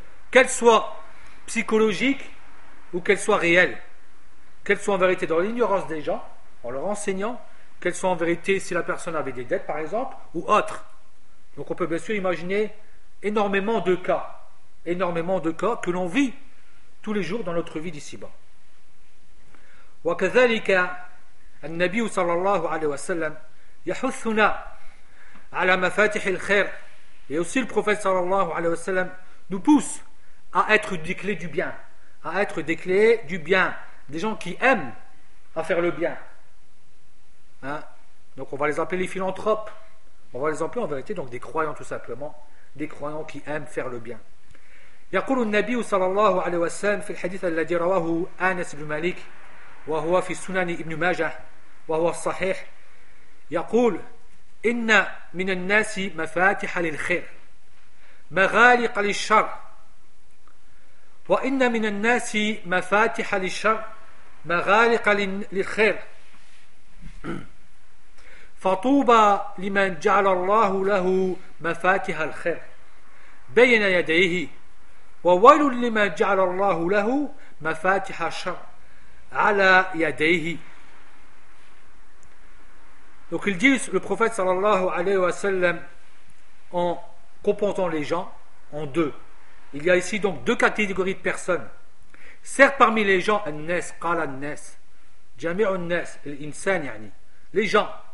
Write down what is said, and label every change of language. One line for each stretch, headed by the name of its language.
French: Qu'elle soit psychologique ou qu'elle soit réelle, qu'elle soit en vérité dans l'ignorance des gens, en leur enseignant, qu'elle soit en vérité si la personne avait des dettes par exemple, ou autre. Donc on peut bien sûr imaginer énormément de cas que l'on vit tous les jours dans notre vie d'ici-bas.
Arabic: وكذلك النبي صلى الله عليه وسلم يحثنا على مفاتيح الخير.
French: Et aussi le prophète
Arabic: صلى الله عليه وسلم
French: nous pousse à être des clés du bien, à être des clés du bien, des gens qui aiment à faire le bien. Hein? Donc on va les appeler les philanthropes, on va les appeler en vérité donc des croyants tout simplement, des croyants qui aiment faire le bien.
Arabic: يقول النبي صلى الله عليه وسلم في الحديث الذي رواه أنس بن مالك وهو في سنن ابن ماجه وهو الصحيح يقول إن من الناس مفاتيح للخير مغالق للشر وإن من الناس مفاتيح للشر مغالق للخير فطوبى لمن جعل الله له مفاتيح الخير بين يديه وويل لما جعل الله له مفاتح الشر على يديه.
French: Donc il dit, le prophète sallallahu alayhi wa sallam, en confrontant les gens, en deux. Il y a ici donc deux catégories de personnes. Certes, parmi les gens,
Arabic: an-nas, qala an-nas, jami'u an-nas, l'insan yani,
French: les gens.